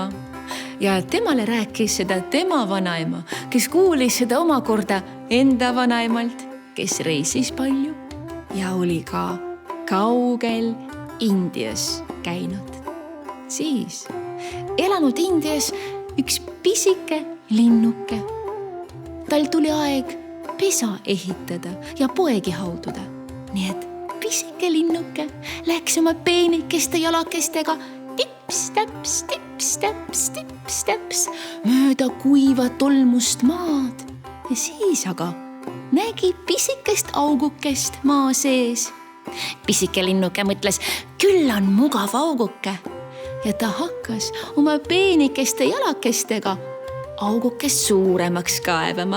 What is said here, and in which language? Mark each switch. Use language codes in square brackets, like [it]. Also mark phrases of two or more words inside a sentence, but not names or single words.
[et] Ja temale rääkis seda tema vanaema, kes kuulis seda omakorda enda vanaemalt, kes reisis palju ja oli ka kaugel Indias käinud. Siis elanud Indias üks pisike linnuke. Tal tuli aeg pesa ehitada ja poegi haududa. Nii et pisike linnuke läks oma peenikeste jalakestega tips-täps, tips-täps, tips-täps mööda kuiva tolmust maad. Ja siis aga nägi pisikest augukest maa sees. Pisike linnuke mõtles, küll on mugav auguke. Ja ta hakkas oma peenikeste jalakestega augukest suuremaks kaevama.